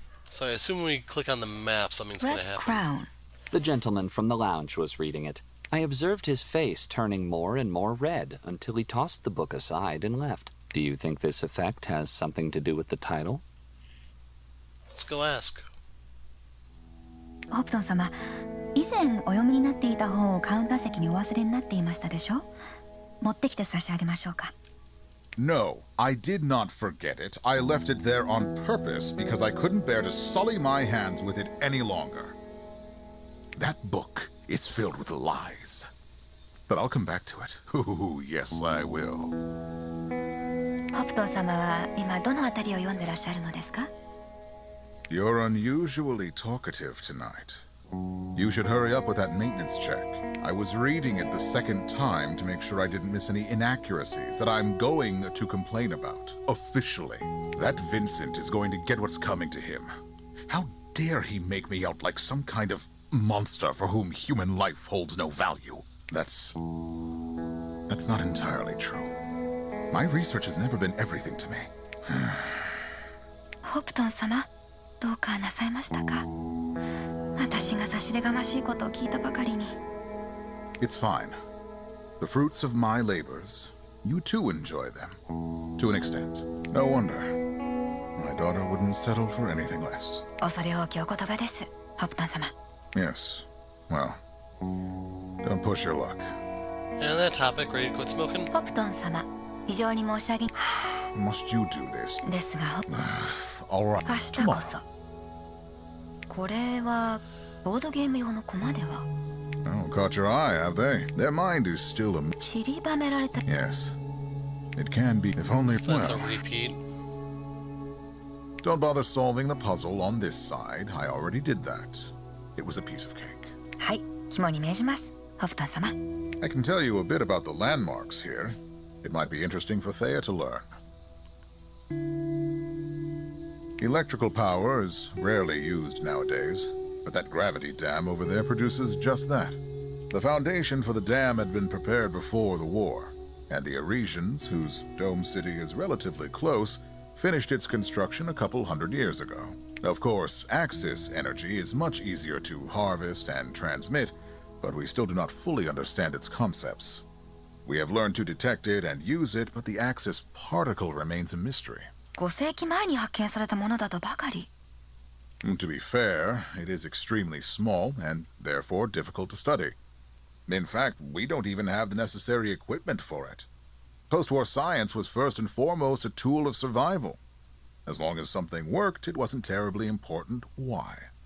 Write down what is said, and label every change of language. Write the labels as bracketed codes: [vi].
[en] So I assume when we click on the map, something's going to Red happen. Crown. The gentleman from the lounge was reading it. I observed his face turning more and more red until he tossed the book aside and left. Do you think this effect has something to do with the title? Let's go ask. [ja] ホプトン様、以前お読みになっていた本をカウンター席にお忘れになっていましたでしょ？持ってきて差し上げましょうか。 [en] No, I did not forget it. I left it there on purpose because I couldn't bear to sully my hands with it any longer. That book is filled with lies. But I'll come back to it. Ooh, yes, I will. [ja] ホプトン様は今どのあたりを読んでらっしゃるのですか？ [en] You're unusually talkative tonight. You should hurry up with that maintenance check. I was reading it the second time to make sure I didn't miss any inaccuracies that I'm going to complain about, officially. That Vincent is going to get what's coming to him. How dare he make me out like some kind of monster for whom human life holds no value? That's not entirely true. My research has never been everything to me. [ja] ホプトン様、どうかなさいましたか？私が差し出がましいことを聞いたばかりに。 [en] It's fine. The fruits of my labors, you too enjoy them. To an extent. No wonder. My daughter wouldn't settle for anything less. [ja] 恐れ多きお言葉です、ホプトン様。 [en] Yes. Well, don't push your luck. And that topic, ready to quit smoking? [ja] ホプトン様、非常に申し訳。 [en] Must you do this? [ja] ですが、 [en] All right. [ja] 明日こそ。これはボードゲーム用のコマでは。 [en] Oh, caught your eye, have they? Their mind is still a... [ja] 散りばめられた。 [en] Yes. It can be, if only... So that's a well, repeat. don't bother solving the puzzle on this side. I already did that. It was a piece of cake. [ja] はい、肝に銘じます、ホプトン様。 [en] I can tell you a bit about the landmarks here. It might be interesting for Thea to learn. Electrical power is rarely used nowadays, but that gravity dam over there produces just that. The foundation for the dam had been prepared before the war, and the Arisians, whose dome city is relatively close, finished its construction a couple hundred years ago. Of course, Axis energy is much easier to harvest and transmit, but we still do not fully understand its concepts. We have learned to detect it and use it, but the Axis particle remains a mystery. [ja] 5世紀前に発見されたものだとばかり。 [en] To be fair, it is extremely small and therefore difficult to study. In fact, we don't even have the necessary equipment for it. Post-war science was first and foremost a tool of survival. As long as something worked, it wasn't terribly important why.